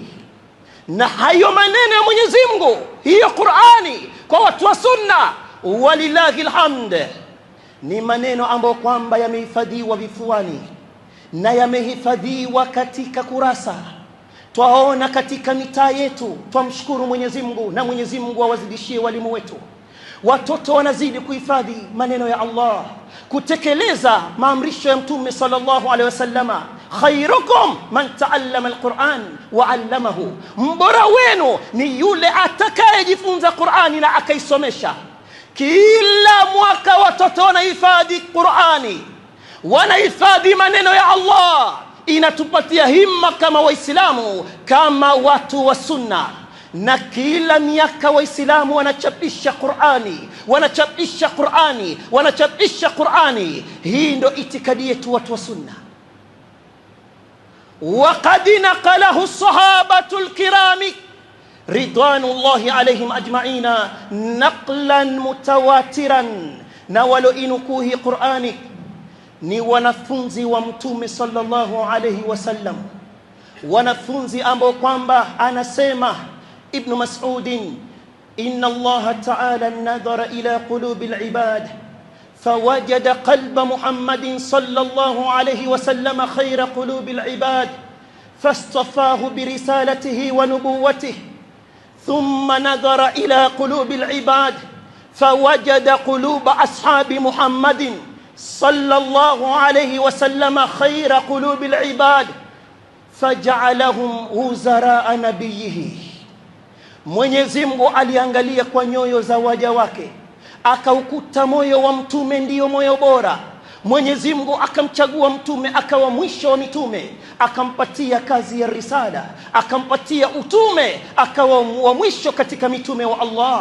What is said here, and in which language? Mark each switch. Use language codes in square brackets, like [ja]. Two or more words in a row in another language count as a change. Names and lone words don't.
[sw] Na hayo maneno ya Mwenyezi Mungu, hiyo Qur'ani, kwa watu wa sunna [ar] ولله الحمد, [sw] ni maneno ambayo kwamba yamehifadhiwa vifuani na yamehifadhiwa katika kurasa. Twaona katika mitaa yetu, twamshukuru Mwenyezi Mungu, na Mwenyezi Mungu awazidishie walimu wetu. Watoto wanazidi kuhifadhi maneno ya Allah, kutekeleza maamrisho ya mtume [ar] صلى الله عليه وسلم. خيركم من تعلم القرآن وعلمه, [sw] mbora wenu ni yule atakayejifunza Qur'ani na akaisomesha. Kila mwaka watoto wanahifadhi Qur'ani, wanahifadhi maneno ya Allah. Inatupatia himma kama Waislamu, kama watu wa sunna. Na kila miaka Waislamu wanachapisha Qur'ani, wanachapisha Qur'ani, wanachapisha Qur'ani. Hii ndo itikadi yetu watu wa sunna. [ar] وقد نقله الصحابة الكرام رضوان الله عليهم أجمعين نقلا متواترا. نولو إنكوه قرآني [sw] ni wanafunzi wa mtume [ar] صلى الله عليه وسلم, [sw] wanafunzi ambao kwamba [ar] anasema Ibn Mas'ud, إن الله تعالى نظر إلى قلوب العباد فوجد قلب محمد صلى الله عليه وسلم خير قلوب العباد فاصطفاه برسالته ونبوته ثم نظر إلى قلوب العباد فوجد قلوب أصحاب محمد صلى الله عليه وسلم خير قلوب العباد فجعلهم وزراء نبيه. [sw] Mwenyezi Mungu aliangalia kwa nyoyo za waja wake, akaukuta moyo wa mtume ndio moyo bora. Mwenyezi Mungu akamchagua mtume akawa mwisho wa mitume, akampatia kazi ya risala, akampatia utume, akawa wa mwisho katika mitume wa Allah.